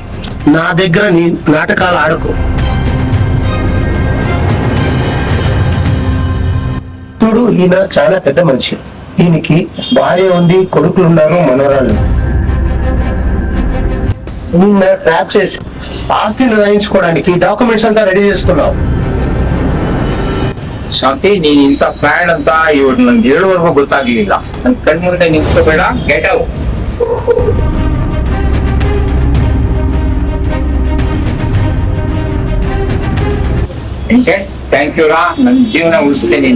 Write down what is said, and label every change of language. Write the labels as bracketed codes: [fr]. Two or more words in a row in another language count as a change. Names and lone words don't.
[te] నా దగ్గర నీ నాటకాలు ఆడుకో. చూడు, ఈయన చాలా పెద్ద మనిషి. ఈయనకి భార్య ఉంది, కొడుకులు ఉన్నారు, మనవరాళ్ళు. నిన్న ట్రాప్ చేసి ఆస్తిని రాయించుకోవడానికి డాక్యుమెంట్స్ అంతా రెడీ చేసుకున్నావు. [kn] ಶಾಂತಿ ನೀನ್ ಇಂಥ ಫ್ಯಾಡ್ ಅಂತ ಇವತ್ತು ನನ್ಗೆ ಹೇಳುವವರೆಗೂ ಗೊತ್ತಾಗ್ಲಿಲ್ಲ. ನನ್ ಕಣ್ಮುಂದೆ ನಿಂತ್ಕೋಬೇಡ, [en] get out. thank you [kn] ರಾ, ನನ್ ಜೀವನ ಉಳಿಸ್ತೆ ನೀನು.